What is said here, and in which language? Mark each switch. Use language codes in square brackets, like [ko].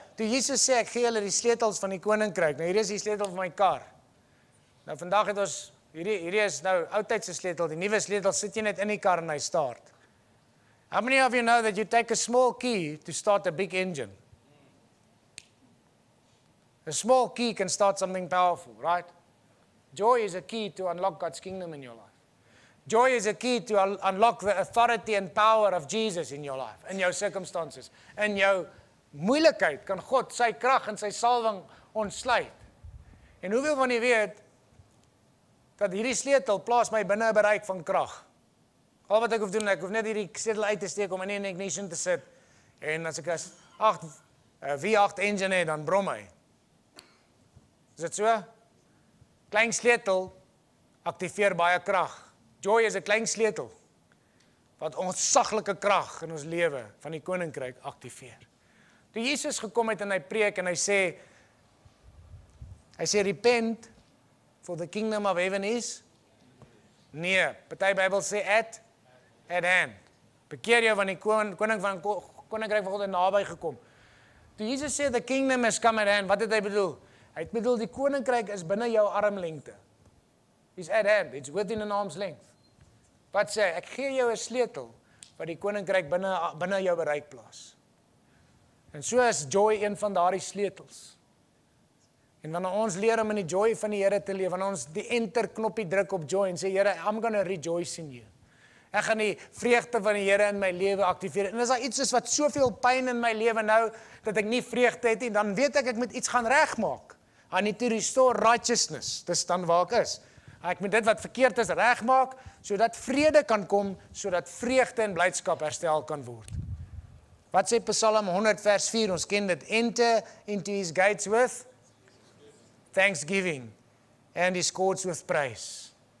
[af] Toe Jesus sê, ek gee julle die sleutels van die koninkryk. Nou hier is die sleutel van my kar. Nou vandag het ons, hierdie is nou oudtydse sleutel, die nuwe sleutel sit jy net in die kar en hy start. [en] How many of you know that you take a small key to start a big engine? A small key can start something powerful, right? Joy is a key to unlock God's kingdom in your life. Joy is a key to unlock the authority and power of Jesus in your life, in jou circumstances. [af] In jou moeilikheid kan God sy krag en sy salwing ontsluit. En hoeveel van julle weet dat hierdie sleutel plaas my binne 'n bereik van krag? Al wat ek hoef doen, ek hoef net hierdie sleutel uit te steek om in 'n ignition te sit. En as ek 'n V8 engine het, dan brom hy. Is dit so? Klein sleutel aktiveer baie krag. Joy is 'n klein sleutel wat ontsaglike krag in ons lewe van die koninkryk aktiveer. Toe Jesus gekom het en hy preek en hy sê [en] repent for the kingdom of heaven is near. [af] Party Bybel sê [en] at hand. [af] Bekeer jou van die koninkryk van God het naby gekom. Toe Jesus sê [en] the kingdom has come at hand, [af] wat het hy bedoel? Hy het bedoel die koninkryk is binne jou armlengte. [en] It's at hand, it's within an arm's length. [af] Wat sê, ek gee jou 'n sleutel wat die koninkryk binne jou bereik plaas. En so is joy een van daardie sleutels. En wanneer ons leer om in die joy van die Here te leef, wanneer ons die enter knoppie druk op joy en sê Here, [en] I'm going to rejoice in you. [af] Ek gaan die vreugde van die Here in my lewe aktiveer. En as daar iets is wat soveel pyn in my lewe nou dat ek nie vreugde het nie, dan weet ek moet iets gaan regmaak. [en] I need to restore righteousness. [af] Dis dan waar ek is. Ek moet dit wat verkeerd is regmaak, sodat vrede kan kom, sodat vreugde en blydskap herstel kan word. Wat sê Psalm 100 vers 4? Ons ken dit. [en] Enter into his gates with thanksgiving and his courts with praise.